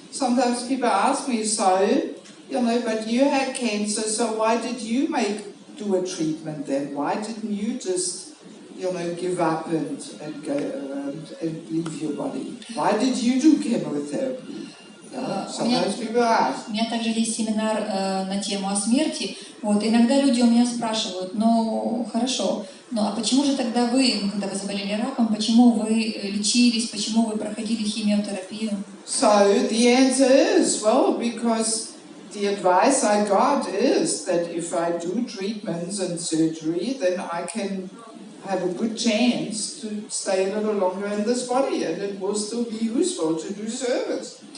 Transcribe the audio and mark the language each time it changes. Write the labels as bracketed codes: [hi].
[en] Sometimes people ask me, so, you know, but you had cancer, so why did you do a treatment then? Why didn't you just, you know, give up and go and leave your body? Why did you do chemotherapy? Sometimes people ask. [ru] У меня также есть семинар на тему о смерти. Вот, иногда люди у меня спрашивают, ну хорошо, ну а почему же тогда вы, когда вы заболели раком, почему вы лечились, почему вы проходили химиотерапию? [en] So the answer is, well, because the advice I got is that if I do treatments and surgery, then I can have a good chance to stay a little longer in this body, and it will still be useful to do service.